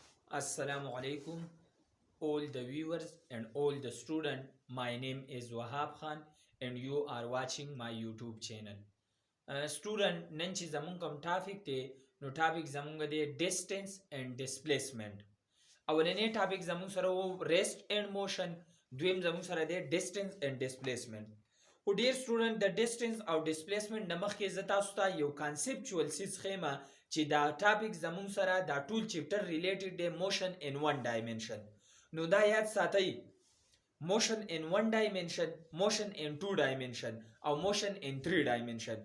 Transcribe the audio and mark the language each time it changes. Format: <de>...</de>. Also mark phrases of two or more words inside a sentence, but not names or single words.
<ar>السلام عليكم,</ar> <en>all the viewers and all the students. My name is Wahab Khan and you are watching my YouTube channel. Student,</en> <ps>نن چې زمونږ کوم ټاپک دی نو ټاپک زمونږ دی</ps> <en>distance and displacement.</en> <ps>اولنی ټاپک زمونږ سره و</ps> <en>rest and motion،</en> <ps>دویم زمونږ سره دی</ps> <en>distance and displacement.</en> <ps>خو ډیر سټوډنټ د ډیسټنس او ډیسپلیسمنټ نه مخکې زه تاسو ته یو کانسپچوال څیز ښیمه چې دا ټاپک زمونږ سره دا ټول</ps> <en>chapter related</en> <ps>دی</ps> <en>motion in one dimension.</en> <ps>نو دا یاد ساتئ،</ps> <en>motion in one dimension, motion in two dimension</en> <ps>او</ps> <en>motion in 3 dimension.</en>